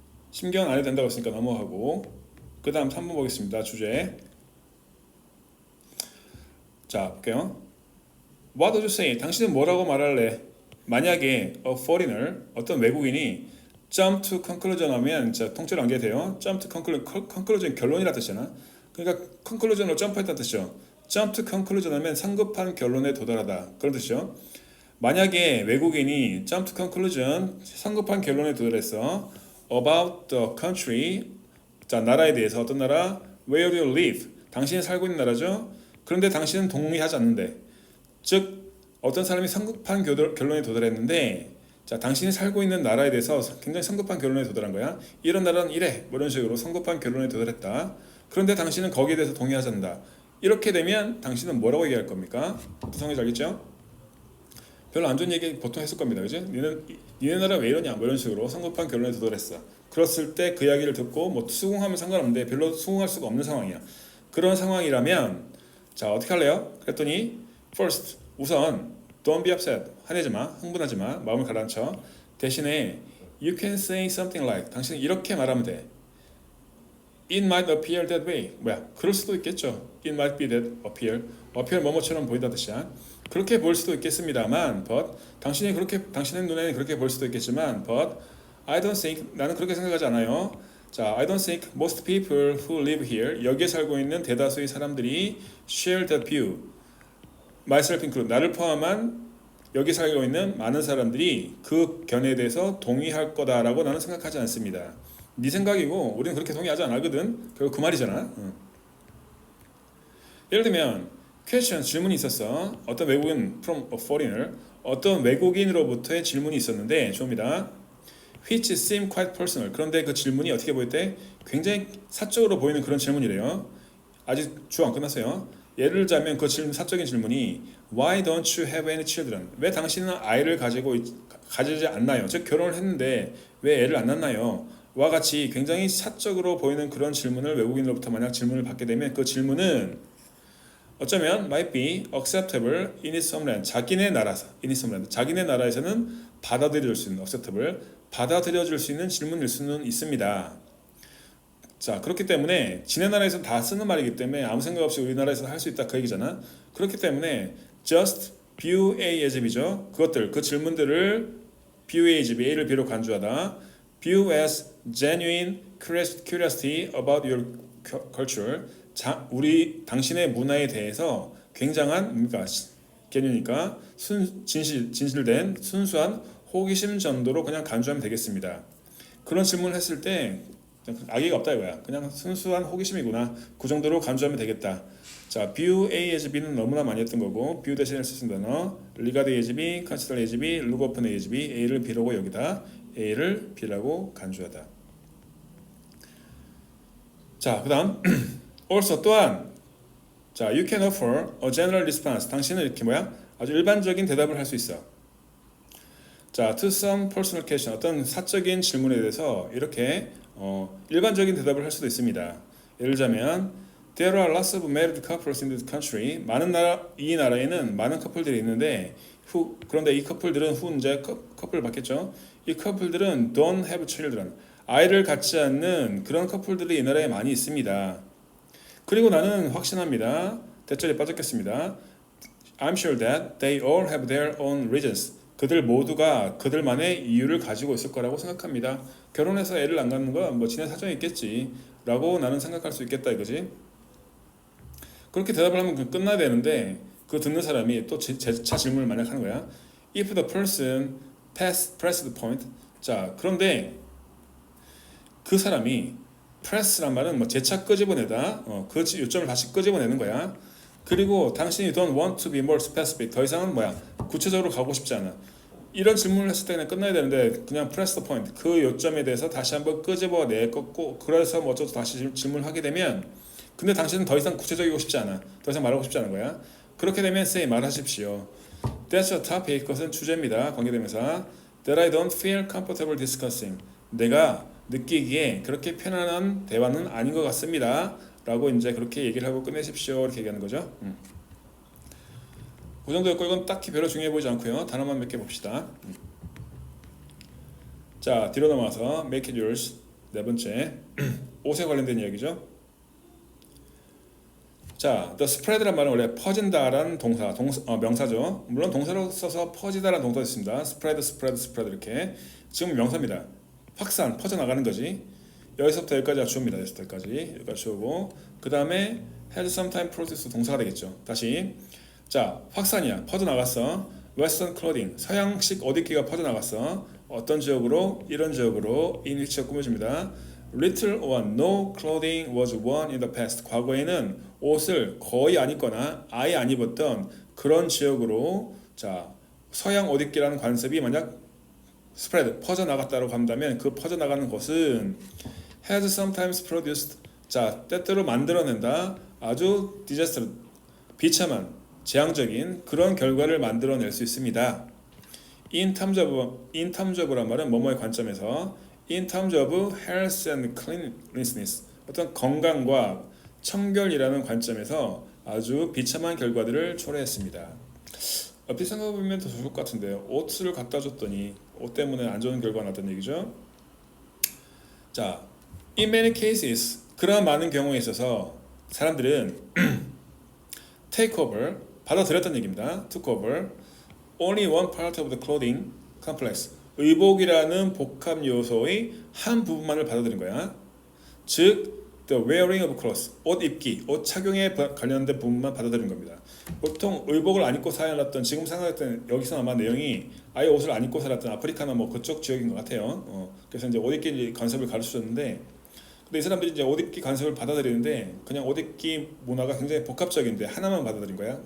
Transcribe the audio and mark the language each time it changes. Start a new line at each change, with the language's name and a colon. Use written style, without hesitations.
Korean: 심경 안 해도 된다고 했으니까 넘어가고 그 다음 3번 보겠습니다. 주제. 자, 볼게요.
English: What would you say?
Korean: 당신은 뭐라고 말할래? 만약에
English: a foreigner,
Korean: 어떤 외국인이
English: jump to conclusion
Korean: 하면 자, 통째로 안 돼요. jump to conclusion 결론이라 뜻이잖아. 그러니까 conclusion으로 점프했다는 뜻이죠. jump to conclusion 하면 성급한 결론에 도달하다. 그런 뜻이죠. 만약에 외국인이 jump to conclusion 성급한 결론에 도달했어.
English: about the country
Korean: 자, 나라에 대해서 어떤 나라?
English: where you live
Korean: 당신이 살고 있는 나라죠. 그런데 당신은 동의하지 않는데 즉 어떤 사람이 성급한 결론에 도달했는데 자, 당신이 살고 있는 나라에 대해서 굉장히 성급한 결론에 도달한 거야. 이런 나라는 이래. 뭐 이런 식으로 성급한 결론에 도달했다. 그런데 당신은 거기에 대해서 동의하지 않는다. 이렇게 되면 당신은 뭐라고 얘기할 겁니까? 보통 성격이 알겠죠? 별로 안 좋은 얘기 보통 했을 겁니다. 그지? 니네 나라 왜 이러냐? 뭐 이런 식으로 성급한 결론에 도달했어. 그랬을 때 그 이야기를 듣고 뭐 수긍하면 상관없는데 별로 수긍할 수가 없는 상황이야. 그런 상황이라면 자, 어떻게 할래요? 그랬더니
English: first,
Korean: 우선
English: don't be upset.
Korean: 화내지 마. 흥분하지 마. 마음을 가라앉혀. 대신에
English: you can say something like,
Korean: 당신은 이렇게 말하면 돼.
English: It might appear that way.
Korean: 뭐야? 그럴 수도 있겠죠.
English: It might be that appear.
Korean: appear 뭐뭐처럼 보인다 뜻이야. 그렇게 볼 수도 있겠습니다만, but 당신의 눈에는 그렇게 볼 수도 있겠지만,
English: but I don't think,
Korean: 나는 그렇게 생각하지 않아요.
English: 자, I don't think most people who live here,
Korean: 여기에 살고 있는 대다수의 사람들이
English: share that view. myself include,
Korean: 나를 포함한 여기 살고 있는 많은 사람들이 그 견해에 대해서 동의할 거다라고 나는 생각하지 않습니다. 네 생각이고 우리는 그렇게 동의하지 않거든. 결국 그 말이잖아. 예를 들면 question, 질문이 있었어. 어떤 외국인
English: from a foreigner,
Korean: 어떤 외국인으로부터의 질문이 있었는데 좋습니다.
English: which seem quite personal.
Korean: 그런데 그 질문이 어떻게 보일 때 굉장히 사적으로 보이는 그런 질문이래요. 아직 주어 안 끝났어요. 예를 들자면 그 사적인 질문이
English: Why don't you have any children?
Korean: 왜 당신은 아이를 가지지 않나요? 즉 결혼을 했는데 왜 애를 안 낳나요? 와 같이 굉장히 사적으로 보이는 그런 질문을 외국인으로부터 만약 질문을 받게 되면 그 질문은 어쩌면
English: might be acceptable in its homeland.
Korean: 자기네 나라에서는 받아들여질 수 있는 acceptable, 받아들여질 수 있는 질문일 수는 있습니다. 자, 그렇기 때문에 지네 나라에서 다 쓰는 말이기 때문에 아무 생각 없이 우리나라에서 할 수 있다 그 얘기잖아. 그렇기 때문에 just view A as B죠. 그 질문들을 view A as B, A를 B로 간주하다.
English: view as genuine curiosity about your culture.
Korean: 당신의 문화에 대해서 굉장한 개념이니까 진실된 순수한 호기심 정도로 그냥 간주하면 되겠습니다. 그런 질문을 했을 때 악의가 없다 이거야. 그냥 순수한 호기심이구나. 그 정도로 간주하면 되겠다. 자, view A as B는 너무나 많이 했던 거고 view 대신에 쓸 수 있는 단어 regard A as B, consider A as B, look upon A as B, A를 B라고 여기다 A를 B라고 간주하다. 자, 그 다음
English: also
Korean: 또한 자,
English: you can offer a general response.
Korean: 당신은 이렇게 아주 일반적인 대답을 할 수 있어.
English: 자, to some personal question.
Korean: 어떤 사적인 질문에 대해서 이렇게 일반적인 대답을 할 수도 있습니다.
English: 예를 들자면 There are lots of married couples in this country.
Korean: 이 나라에는 많은 커플들이 있는데 그런데 이 커플들은 이제 커플을 받겠죠. 이 커플들은
English: don't have children.
Korean: 아이를 갖지 않는 그런 커플들이 이 나라에 많이 있습니다. 그리고 나는 확신합니다. 대절에 빠졌겠습니다.
English: I'm sure that they all have their own reasons.
Korean: 그들 모두가 그들만의 이유를 가지고 있을 거라고 생각합니다. 결혼해서 애를 안 갖는 건 뭐 지네 사정이 있겠지 라고 나는 생각할 수 있겠다 이거지. 그렇게 대답을 하면 끝나야 되는데 그 듣는 사람이 또 재차 질문을 만약 하는 거야.
English: If the person pressed the point.
Korean: 자, 그런데 그 사람이 press란 말은 재차 끄집어내다. 그 요점을 다시 끄집어내는 거야. 그리고 당신이
English: don't want to be more specific.
Korean: 더 이상은 구체적으로 가고 싶지 않아. 이런 질문을 했을 때는 끝나야 되는데 그냥
English: press the point.
Korean: 그 요점에 대해서 다시 한번 끄집어내고 그래서 어쩌고 다시 질문을 하게 되면 근데 당신은 더 이상 구체적이고 싶지 않아. 더 이상 말하고 싶지 않은 거야. 그렇게 되면 say 말하십시오.
English: That's a topic.
Korean: 그것은 주제입니다. 관계대명사.
English: That I don't feel comfortable discussing.
Korean: 내가 느끼기에 그렇게 편안한 대화는 아닌 것 같습니다. 라고 이제 그렇게 얘기를 하고 끝내십시오. 이렇게 얘기하는 거죠. 그 정도였고 이건 딱히 별로 중요해 보이지 않고요. 단어만 몇 개 봅시다. 자, 뒤로 넘어와서
English: make it yours.
Korean: 네 번째 옷에 관련된 이야기죠. 자, the spread란 말은 원래 퍼진다라는 명사죠. 물론 동사로 써서 퍼지다라는 동사도 있습니다. spread 이렇게. 지금 명사입니다. 확산, 퍼져나가는 거지. 여기서부터 여기까지가 주어입니다. 여기까지 주어고 그 다음에
English: had sometime process
Korean: 동사가 되겠죠. 다시 자, 확산이야. 퍼져나갔어. western clothing, 서양식 옷입기가 퍼져나갔어. 어떤 지역으로? 이런 지역으로 in which가 꾸며집니다.
English: Little or no clothing was worn in the past.
Korean: 과거에는 옷을 거의 안 입거나 아예 안 입었던 그런 지역으로 자 서양 옷 입기라는 관습이 만약 spread 퍼져나갔다고 한다면 그 퍼져나가는 것은
English: has sometimes produced
Korean: 자 때때로 만들어낸다 아주 disaster 비참한 재앙적인 그런 결과를 만들어낼 수 있습니다. in terms of란 말은 뭐뭐의 관점에서
English: in terms of health and cleanliness
Korean: 어떤 건강과 청결이라는 관점에서 아주 비참한 결과들을 초래했습니다. 옆에 생각해보면 더 좋을 것 같은데요. 옷을 갖다 줬더니 옷 때문에 안 좋은 결과가 났다는 얘기죠. 자,
English: in many cases
Korean: 그러한 많은 경우에 있어서 사람들은 take over 받아들였다는 얘기입니다.
English: took over only one part of the clothing complex
Korean: 의복이라는 복합 요소의 한 부분만을 받아들인 거야. 즉
English: the wearing of clothes
Korean: 옷 입기, 옷 착용에 관련된 부분만 받아들인 겁니다. 보통 의복을 안 입고 살았던 지금 생각했던 여기서 아마 내용이 아예 옷을 안 입고 살았던 아프리카나 뭐 그쪽 지역인 것 같아요. 그래서 이제 옷 입기 관습을 가르쳐줬는데 근데 이 사람들이 이제 옷 입기 관습을 받아들이는데 그냥 옷 입기 문화가 굉장히 복합적인데 하나만 받아들인 거야.